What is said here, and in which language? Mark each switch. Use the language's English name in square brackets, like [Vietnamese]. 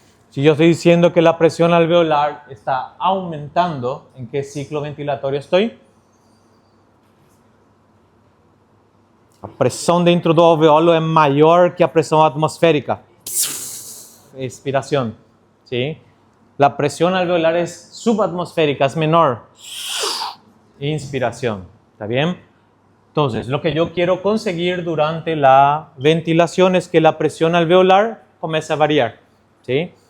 [Spanish] Si yo estoy diciendo que la presión alveolar está aumentando, ¿en qué ciclo ventilatorio estoy? [Portuguese] A pressão dentro do alveolo é maior que a pressão atmosférica. [Spanish] Expiración. ¿Sí? La presión alveolar es subatmosférica, es menor. Inspiración. ¿Está bien? Entonces, lo que yo quiero conseguir durante la ventilación es que la presión alveolar comience a variar. ¿Sí?